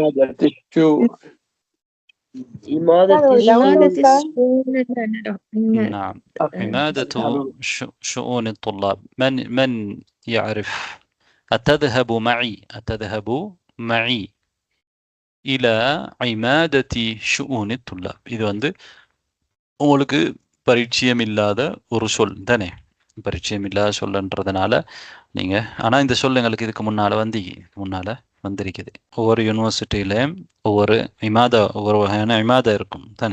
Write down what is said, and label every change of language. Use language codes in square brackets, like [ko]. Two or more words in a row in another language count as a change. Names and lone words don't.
[ar] نعم عمادة شؤون الطلاب. من يعرف؟ أتذهب معي إلى عمادة شؤون الطلاب. [ta] இது வந்து உங்களுக்கு பரிச்சயம் இல்லாத ஒரு சொல் தானே. பரிச்சயம் இல்லாத சொல்லுன்றதுனால நீங்க, ஆனா இந்த சொல் எங்களுக்கு இதுக்கு முன்னால வந்திருக்குது. ஒவ்வொரு யூனிவர்சிட்டியிலையும் ஒவ்வொரு வகையான இமாதா இருக்கும் தானே.